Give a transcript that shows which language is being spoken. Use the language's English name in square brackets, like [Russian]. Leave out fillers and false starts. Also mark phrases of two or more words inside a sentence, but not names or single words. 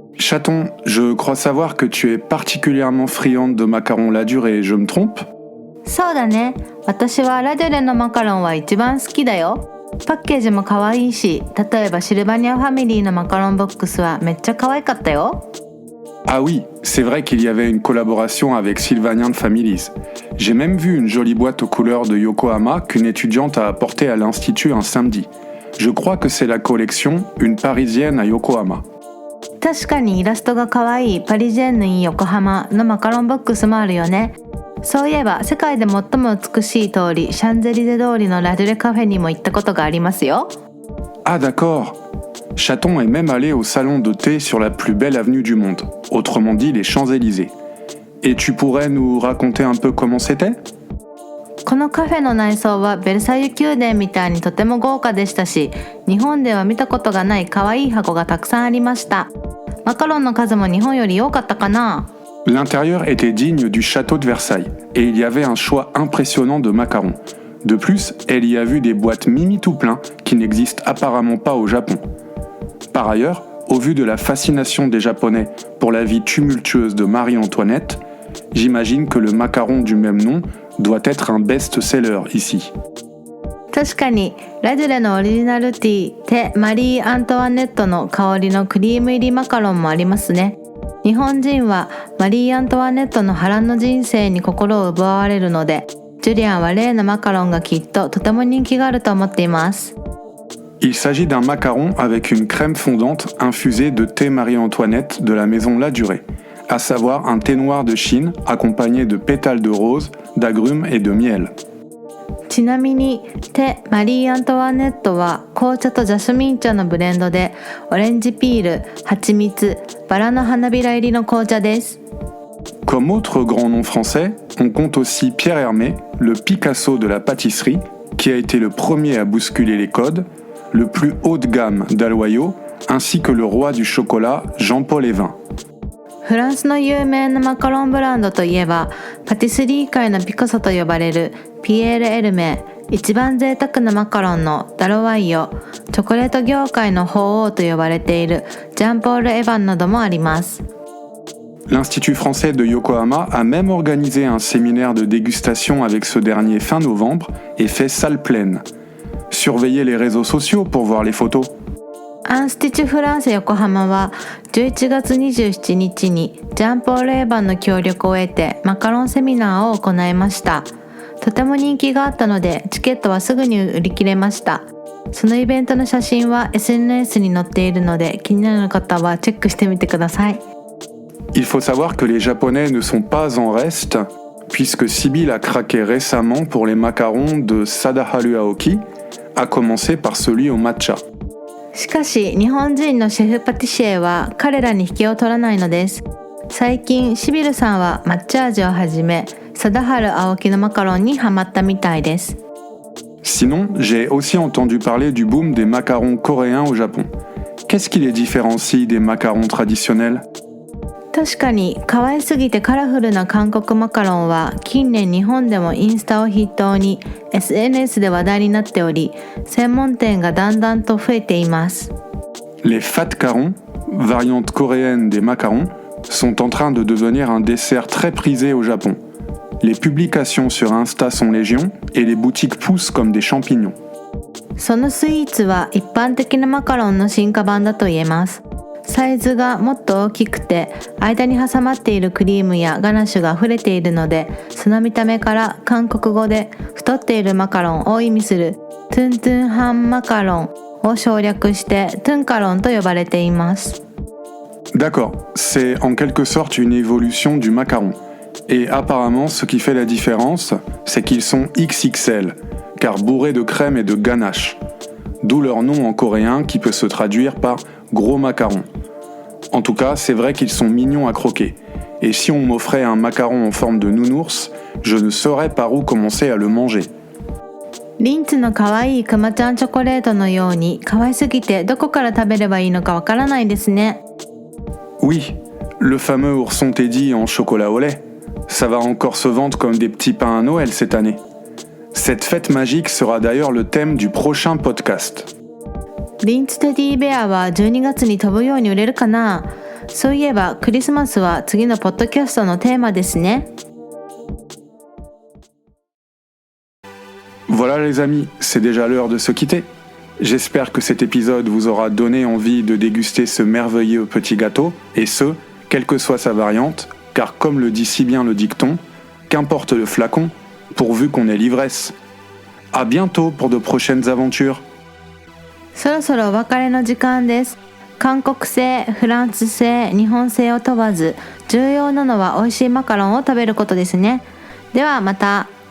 [French] Chaton, je crois savoir que tu es particulièrement friande de macarons Ladurée, je me trompe? [Japanese] そうだね。私はラデュレのマカロンは一番好きだよ。パッケージも可愛いし、例えばシルバニアファミリーのマカロンボックスはめっちゃ可愛かったよ。 [French] Ah oui, c'est vrai qu'il y avait une collaboration avec Sylvanian Families. J'ai même vu une jolie boîte aux couleurs de Yokohama qu'une étudiante a apportée à l'Institut un samedi. Je crois que c'est la collection Une Parisienne à Yokohama. [Japanese] 確かにイラストが可愛いパリジェンヌイン横浜のマカロンボックスもあるよね。そういえば世界で最も美しい通りシャンゼリゼ通りのラデュレカフェにも行ったことがありますよ。 [French] Ah d'accord. Chaton est même allé au salon de thé sur la plus belle avenue du monde, autrement dit les Champs-Élysées. Et tu pourrais nous raconter un peu comment c'était? [Japanese] このカフェの内装はベルサイユ宮殿みたいにとても豪華でしたし、日本では見たことがない可愛い箱がたくさんありました。マカロンの数も日本より多かったかな。 [French] L'intérieur était digne du château de Versailles, et il y avait un choix impressionnant de macarons. De plus, elle y a vu des boîtes Mimi tout plein qui n'existent apparemment pas au Japon. Par ailleurs, au vu de la fascination des Japonais pour la vie tumultueuse de Marie-Antoinette, j'imagine que le macaron du même nom doit être un best-seller ici. [Japanese] 確かにラデュレのオリジナルティーでマリー・アントワネットの香りのクリーム入りマカロンもありますね。日本人はマリー・アントワネットの波乱の人生に心を奪われるので、ジュリアンは例のマカロンがきっととても人気があると思っています。 [French] Il s'agit d'un macaron avec une crème fondante infusée de thé Marie-Antoinette de la maison Ladurée, à savoir un thé noir de Chine accompagné de pétales de rose, d'agrumes et de miel. [Japanese] ちなみにテマリー・アントワネットは紅茶とジャスミン茶のブレンドで、オレンジピール、蜂蜜、バラの花びら入りの紅茶です。 [French] Comme autre grand nom français, on compte aussi Pierre Hermé, le Picasso de la pâtisserie, qui a été le premier à bousculer les codes, le plus haut de gamme d'Aloyau, ainsi que le roi du chocolat Jean-Paul Evin. [Japanese] フランスの有名なマカロンブランドといえば、パティスリー界のピカソと呼ばれるピエール・エルメ、一番贅沢なマカロンのダロワイヨ、チョコレート業界の法王と呼ばれているジャンポール・エヴァンなどもあります。 [French] L'Institut français de Yokohama a même organisé un séminaire de dégustation avec ce dernier fin novembre et fait salle pleine. Surveillez les réseaux sociaux pour voir les photos. [Japanese] アンスティチュフランセ横浜は11月27日にジャンポール・エヴァンの協力を得てマカロンセミナーを行いました。とても人気があったのでチケットはすぐに売り切れました。そのイベントの写真は SNS に載っているので気になる方はチェックしてみてください。 [French] Il faut savoir que les Japonais ne sont pas en reste, puisque Sibyl a craqué récemment pour les macarons de Sadaharu Aoki, à commencer par celui au matcha. [Japanese] しかし日本人のシェフパティシエは彼らに引けを取らないのです。最近シビルさんは抹茶味をはじめ貞治青木のマカロンにハマったみたいです。 [French] Sinon, j'ai aussi entendu parler du boom des macarons coréens au Japon. Qu'est-ce qui les différencie des macarons traditionnels? [Japanese] 確かに可愛すぎてカラフルな韓国マカロンは近年日本でもインスタを筆頭に SNS で話題になっており、専門店がだんだんと増えています。 [French] Les fat carons, variante coréenne des macarons, sont en train de devenir un dessert très prisé au Japon. Les publications sur Insta sont légion et les boutiques poussent comme des champignons. [Japanese] そのスイーツは一般的なマカロンの進化版だと言えます。サイズがもっと大きくて間に挟まっているクリームやガナッシュが溢れているので、その見た目から韓国語で太っているマカロンを意味する [Korean] 뚱뚱한 마카롱 [Japanese] を省略してトゥンカロンと呼ばれています。 [French] D'accord, c'est en quelque sorte une évolution du macaron. Et apparemment, ce qui fait la différence, c'est qu'ils sont XXL, car bourrés de crème et de ganache. D'où leur nom en coréen qui peut se traduire par gros macaron. En tout cas, c'est vrai qu'ils sont mignons à croquer. Et si on m'offrait un macaron en forme de nounours, je ne saurais par où commencer à le manger. [Japanese] リンツの可愛いクマちゃんチョコレートのように可愛すぎてどこから食べればいいのかわからないですね。 [French] Oui, le fameux ourson Teddy en chocolat au lait. Ça va encore se vendre comme des petits pains à Noël cette année. Cette fête magique sera d'ailleurs le thème du prochain podcast. [Japanese] リンツテディベアは12月に飛ぶように売れるかな。 そういえばクリスマスは次のポッドキャストのテーマですね。 [French] Voilà les amis, c'est déjà l'heure de se quitter. J'espère que cet épisode vous aura donné envie de déguster ce merveilleux petit gâteau, et ce, quelle que soit sa variante, car comme le dit si bien le dicton, qu'importe le flacon, pourvu qu'on ait l'ivresse. À bientôt pour de prochaines aventures. [Japanese] そろそろお別れの時間です。韓国製、フランス製、日本製を問わず、重要なのは美味しいマカロンを食べることですね。ではまた。